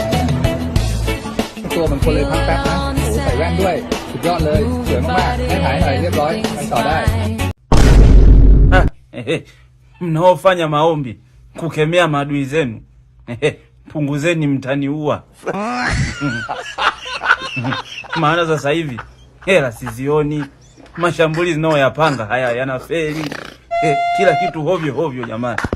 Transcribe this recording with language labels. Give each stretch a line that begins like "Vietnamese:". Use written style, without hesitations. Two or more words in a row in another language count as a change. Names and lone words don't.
Thai: ตัวเหมือนคนเลยพักแป๊บนะโอ้ใส่แว่นด้วยสุดยอดเลยสวยมากให้ถ่ายหน่อยเรียบร้อยไปต่อได้
Swahili: Mnaofanya maombi kukemea maadui zenu, punguzeni, mtaniua. Maana sasa hivi hela sizioni, mashambulizi nao yapanga haya yanafeli, kila kitu hovyo hovyo jamani.